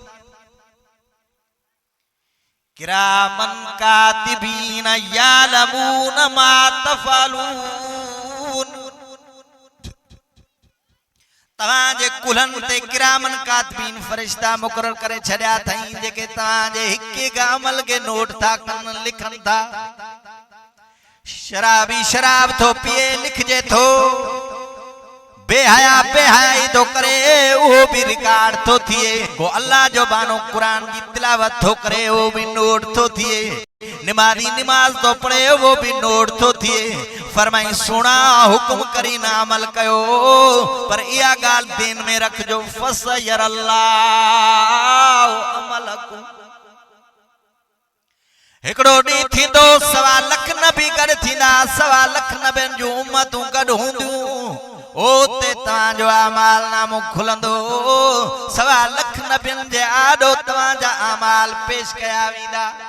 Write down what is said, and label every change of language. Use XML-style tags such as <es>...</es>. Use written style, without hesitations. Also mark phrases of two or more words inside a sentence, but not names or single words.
<ar>كراما كاتبين يعلمون ما تفعلون.</ar> <sd>तव्हां जे कुल्हन ते</sd> <ar>كراما كاتبين</ar> <sd>फरिश्ता मुकर्रर करे छड्या थई, जेके तव्हां जे हिक हिक अमल के नोट था कन, लिखन था। शराबी शराब थो पिए लिखजे थो, बेहया बेहयाई तो करे वो भी रिकॉर्ड तो थिए, को अल्लाह जो बानो कुरान की तिलावत तो करे वो भी नोट तो थिए, निमाजी निमाज तो पढ़े वो भी नोट तो थिए। फरमाई सुना हुक्म करी ना अमल कयो, पर इया गाल दिन में रख जो</sd> <ar>فسيرى الله عملكم,</ar> <sd>एकड़ो डी थींदो 1.25 लख नबी गड थींदा 1.25 लख नबियन जूं उम्मतूं गड हूंदियूं ओते तव्हांजो अमाल नामो खुलंदो 1.25 लख नबियन जे आॾो तव्हांजा अमाल पेश कया वेंदा</sd>